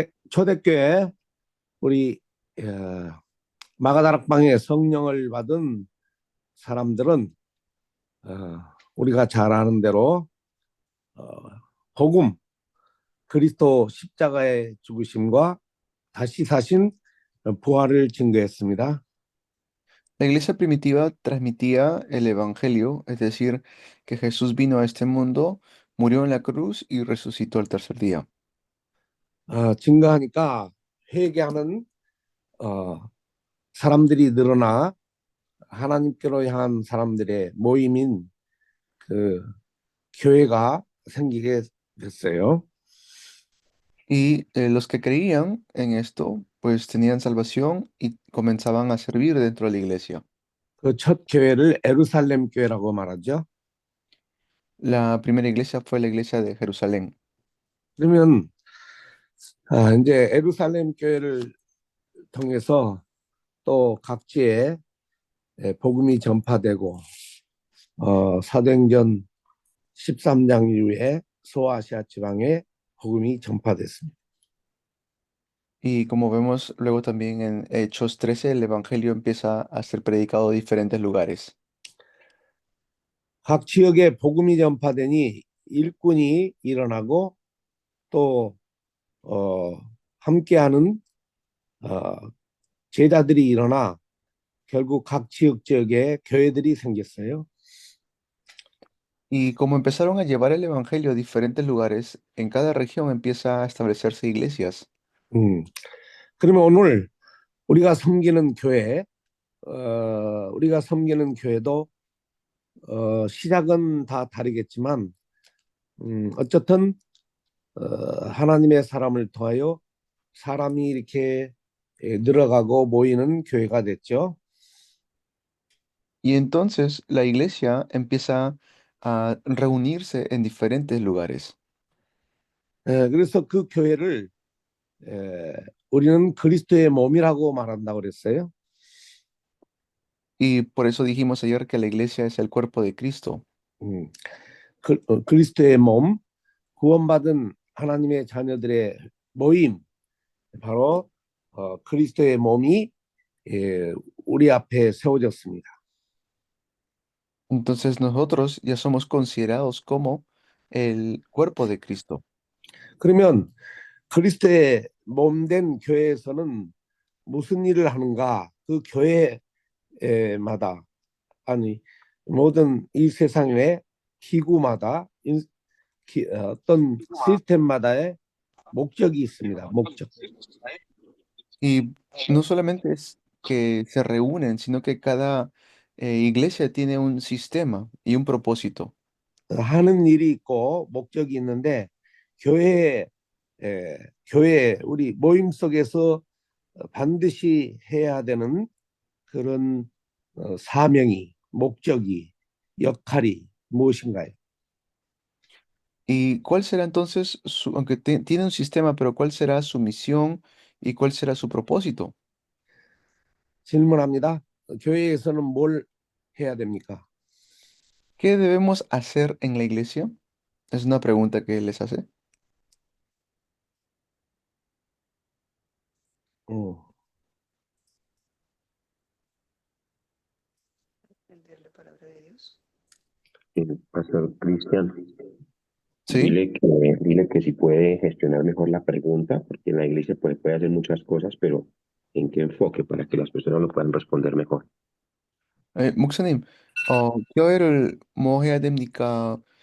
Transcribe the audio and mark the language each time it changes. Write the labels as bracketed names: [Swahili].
[Korean] 초대교회 우리 마가다락방에 성령을 받은 사람들은 우리가 잘 아는 대로 복음, 그리스도 십자가의 죽으심과 다시 사신 부활을 증거했습니다. [Spanish] La iglesia primitiva transmitía el evangelio, es decir, que Jesús vino a este mundo, murió en la cruz y resucitó al tercer día. [Korean] 증거하니까 회개하는 사람들이 늘어나 하나님께로 향한 사람들의 모임인 그 교회가 생기게 됐어요. [Spanish] Y los que creían en esto, pues tenían salvación y comenzaban a servir dentro de la iglesia. [Korean] 그 첫 교회를 예루살렘 교회라고 말하죠. [Spanish] La primera iglesia fue la iglesia de Jerusalén. [Korean] 그러면 이제 예루살렘 교회를 통해서 또 각지에 복음이 전파되고 사도행전 13장 이후에 소아시아 지방에 복음이 전파됐습니다. [Spanish] Y como vemos luego también en Hechos 13, el evangelio empieza a ser predicado en diferentes lugares. [Korean] 각 지역에 복음이 전파되니 일꾼이 일어나고 또 함께하는 제자들이 일어나 결국 각 지역에 교회들이 생겼어요. [Spanish] Y como empezaron a llevar el evangelio a diferentes lugares, en cada región empieza a establecerse iglesias. [Korean] 그러면 오늘 우리가 섬기는 교회, 우리가 섬기는 교회도 시작은 다 다르겠지만 어쨌든 하나님의 사람을 통하여 사람이 이렇게 늘어가고 모이는 교회가 됐죠. [Spanish] Y entonces la iglesia empieza a reunirse en diferentes lugares. [Korean] 그래서 그 교회를 우리는 그리스도의 몸이라고 말한다고 그랬어요. [Spanish] Y por eso dijimos ayer que la iglesia es el cuerpo de Cristo. [Korean] 음, 그리스도의 몸, 구원받은 하나님의 자녀들의 모임, 바로 그리스도의 몸이 예, 우리 앞에 세워졌습니다. [Spanish] Entonces nosotros ya somos considerados como el cuerpo de Cristo. [Korean] 그러면 그리스도의 몸된 교회에서는 무슨 일을 하는가? 그 교회마다 아니 모든 이 세상의 기구마다 어떤 시스템마다의 목적이 있습니다. 목적. [Spanish] Y no solamente es que se reúnen, sino que cada iglesia tiene un sistema y un propósito. [Korean] 하는 일이 있고 목적이 있는데 교회 교회 우리 모임 속에서 반드시 해야 되는 그런 사명이 목적이 역할이 무엇인가요? [Spanish] ¿Y cuál será entonces aunque tiene un sistema, pero cuál será su misión y cuál será su propósito? [Korean] 질문합니다. 교회에서는 뭘 해야 됩니까? [Spanish] ¿Qué debemos hacer en la iglesia? Es una pregunta que les hace. 어, Entender la palabra de Dios. Pastor Cristian, ¿Sí? dile que si puede gestionar mejor la pregunta, porque en la iglesia puede hacer muchas cosas, pero ¿en qué enfoque para que las personas lo puedan responder mejor? [Korean] 목사님, 교회를 뭐 해야 됩니까?